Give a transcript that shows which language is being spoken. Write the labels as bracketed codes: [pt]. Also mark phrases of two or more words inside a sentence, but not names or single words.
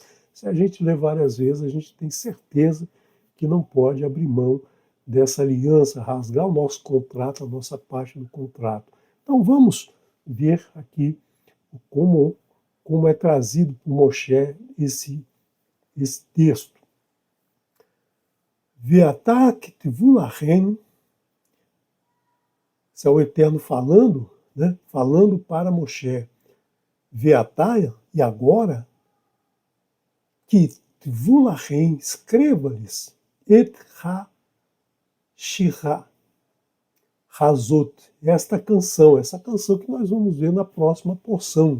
[pt] Se a gente lê várias vezes, a gente tem certeza que não pode abrir mão dessa aliança, rasgar o nosso contrato, a nossa parte do contrato. Então vamos ver aqui como é trazido por Moshe esse texto. [he] ועתה כתבו לכם, [pt] esse é o Eterno falando, né? Falando para Moshe. Veatá, e agora, [he] כתבו לכם, [pt] escreva-lhes, [he] את השירה, הזאת, [pt] essa canção que nós vamos ver na próxima porção, né?